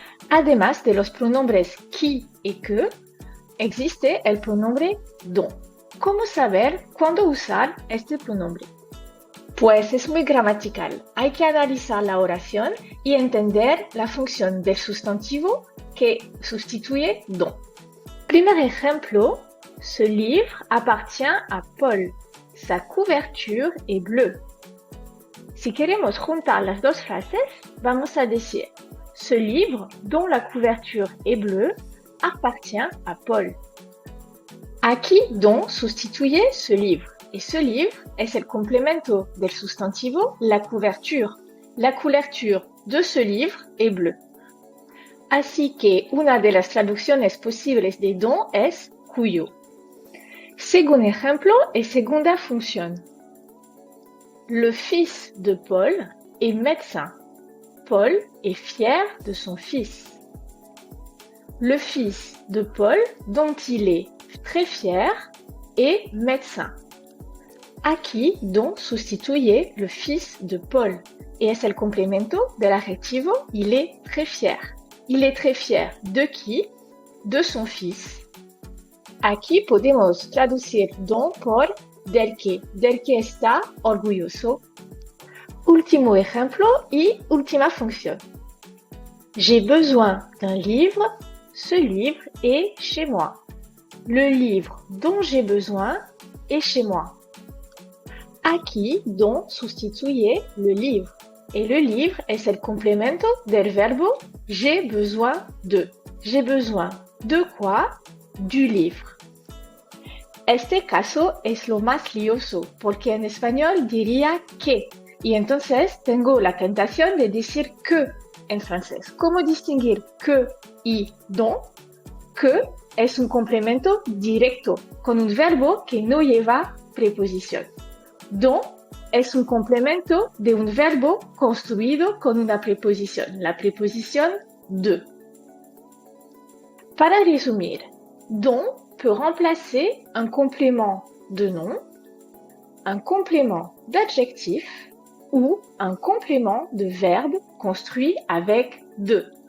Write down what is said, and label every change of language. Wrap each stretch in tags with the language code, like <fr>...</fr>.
<es>Además de los pronombres qui y que, existe el pronombre dont. ¿Cómo saber cuándo usar este pronombre? Pues es muy gramatical. Hay que analizar la oración y entender la función del sustantivo que sustituye dont. Primer ejemplo,</es> <fr>ce livre appartient à Paul. Sa couverture est bleue.</fr> <es>Si queremos juntar las dos frases, vamos a decir</es> <fr>ce livre dont la couverture est bleue appartient à Paul.</fr> <es>Aquí dont sustituye</es> <fr>ce livre. Et ce livre</fr> <es>es el complemento del sustantivo</es> <fr>la couverture. La couverture de ce livre est bleue.</fr> <es>Así que una de las traducciones posibles de dont es cuyo. Segundo ejemplo et segunda fonction.</es> <fr>Le fils de Paul est médecin. Paul est fier de son fils. Le fils de Paul, dont il est très fier, est médecin.</fr> <es>Aquí dont sustituye</es> <fr>le fils de Paul et</fr> <es>es el complemento del adjetivo</es> <fr>il est très fier. Il est très fier de qui? De son fils.</fr> <es>Aquí podemos traducir dont por del que está orgulloso. Último ejemplo y última fonction.</es> <fr>J'ai besoin d'un livre, ce livre est chez moi. Le livre dont j'ai besoin est chez moi.</fr> <es>Aquí dont sustituye</es> <fr>le livre. Et le livre</fr> <es>es el complemento del verbo</es> <fr>j'ai besoin de. J'ai besoin de quoi? Du livre.</fr> <es>Este caso es lo más lioso, porque en español diría que, y entonces tengo la tentación de decir que en francés. ¿Cómo distinguir que y dont? Que es un complemento directo, con un verbo que no lleva preposición. Dont es un complemento de un verbo construido con una preposición, la preposición de. Para resumir,</es> <fr>dont peut remplacer un complément de nom, un complément d'adjectif ou un complément de verbe construit avec de.</fr>